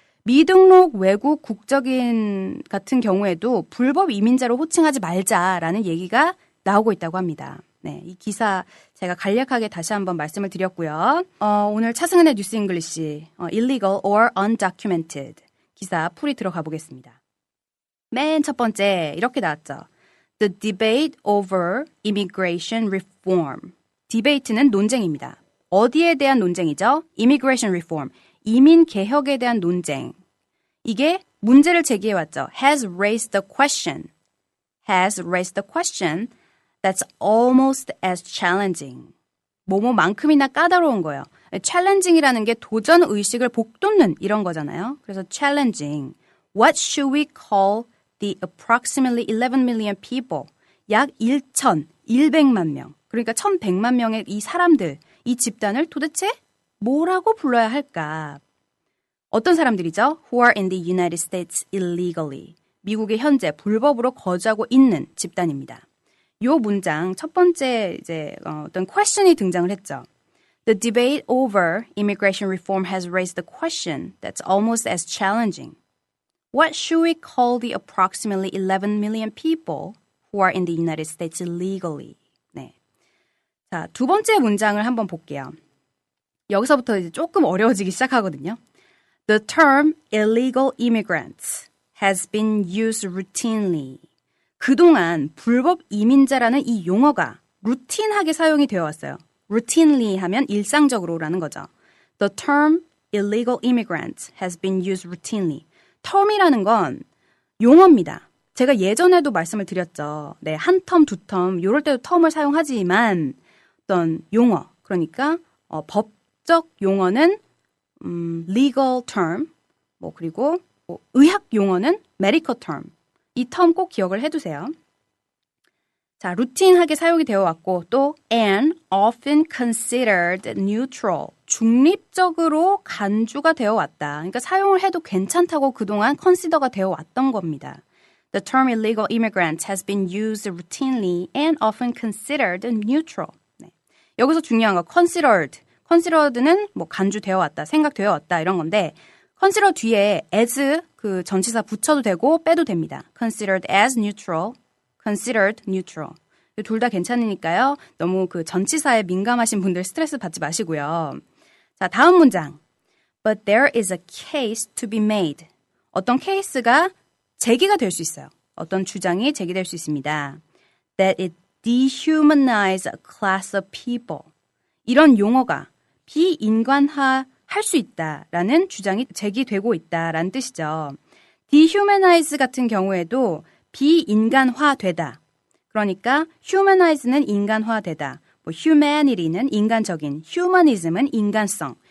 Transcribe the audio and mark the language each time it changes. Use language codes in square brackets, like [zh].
[ko] 미등록 외국 국적인 같은 경우에도 불법 이민자로 호칭하지 말자라는 얘기가 나오고 있다고 합니다. 네, 이 기사 제가 간략하게 다시 한번 말씀을 드렸고요. 오늘 차승은의 뉴스 잉글리시 illegal or undocumented 기사 풀이 들어가 보겠습니다. 맨 첫 번째 이렇게 나왔죠. [en] The debate over immigration reform. [ko] 디베이트는 논쟁입니다. 어디에 대한 논쟁이죠? [en] Immigration reform. [ko] 이민 개혁에 대한 논쟁. 이게 문제를 제기해왔죠. [en] Has raised the question. Has raised the question that's almost as challenging. [ko] 뭐뭐만큼이나 까다로운 거예요. challenging이라는 게 도전 의식을 북돋는 이런 거잖아요. 그래서 challenging. [en] What should we call the approximately 11 million people? [ko] 약 1,100만 명. 그러니까 1,100만 명의 이 사람들, 이 집단을 도대체 뭐라고 불러야 할까? 어떤 사람들이죠? [en] Who are in the United States illegally. [ko] 미국에 현재 불법으로 거주하고 있는 집단입니다. 요 문장 첫 번째 이제 어떤 question이 등장을 했죠. [en] The debate over immigration reform has raised the question that's almost as challenging. What should we call the approximately 11 million people who are in the United States illegally? [ko] 네. 자, 두 번째 문장을 한번 볼게요. 여기서부터 이제 조금 어려워지기 시작하거든요. [en] The term illegal immigrants has been used routinely. [ko] 그동안 불법 이민자라는 이 용어가 루틴하게 사용이 되어 왔어요. routinely 하면 일상적으로라는 거죠. [en] The term illegal immigrants has been used routinely. [ko] term이라는 건 용어입니다. 제가 예전에도 말씀을 드렸죠. 네, 한 텀, 두 텀, 이럴 때도 term을 사용하지만 어떤 용어, 그러니까 법적 용어는 [en] legal term, [ko] 그리고 의학 용어는 [en] medical term. [ko] 이 term 꼭 기억을 해두세요. 자, 루틴하게 사용이 되어 왔고 또 [en] and often considered neutral. [ko] 중립적으로 간주가 되어 왔다. 그러니까 사용을 해도 괜찮다고 그동안 consider가 되어 왔던 겁니다. [en] The term illegal immigrant has been used routinely and often considered neutral. [ko] 네. 여기서 중요한 거 considered. considered는 간주되어 왔다, 생각되어 왔다 이런 건데 consider 뒤에 as 그 전치사 붙여도 되고 빼도 됩니다. [en] considered as neutral, considered neutral. [ko] 둘 다 괜찮으니까요. 너무 그 전치사에 민감하신 분들 스트레스 받지 마시고요. 자, 다음 문장. [en] But there is a case to be made. [ko] 어떤 케이스가 제기가 될 수 있어요. 어떤 주장이 제기될 수 있습니다. [en] That it dehumanize a class of people. [ko] 이런 용어가 비인간화 할 수 있다라는 주장이 제기되고 있다라는 뜻이죠. dehumanize 같은 경우에도 비인간화되다. 그러니까 humanize는 인간화되다. humanity는 인간적인, humanism은 인간성.